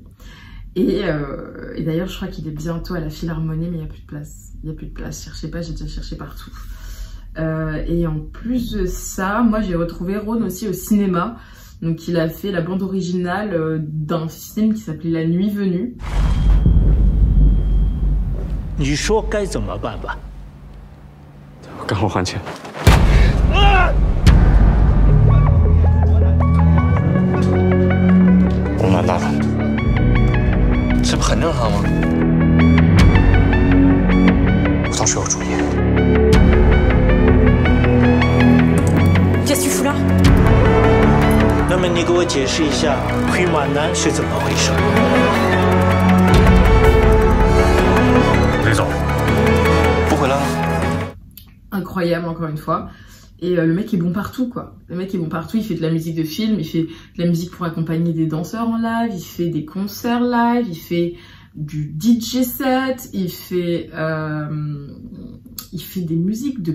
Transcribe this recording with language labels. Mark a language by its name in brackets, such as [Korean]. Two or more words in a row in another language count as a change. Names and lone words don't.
[French] Et d'ailleurs, je crois qu'il est bientôt à la Philharmonie, mais il n'y a plus de place. Il n'y a plus de place. Cherchez pas, j'ai déjà cherché partout. Et en plus de ça, moi j'ai retrouvé Rhône aussi au cinéma. Donc il a fait la bande originale d'un film qui s'appelait La Nuit Venue. [Chinese] 你说该怎么办吧？赶我还钱！我蛮大的。这不很正常吗？我倒是有主意。 [French] Qu'est-ce que tu fous là？ [Chinese] 那么你给我解释一下回马南是怎么回事？别走，不回来了。 [French] Incroyable, encore une fois. Et le mec est bon partout, quoi. Le mec est bon partout, il fait de la musique de film, il fait de la musique pour accompagner des danseurs en live, il fait des concerts live, il fait du DJ set, il fait des musiques de pub.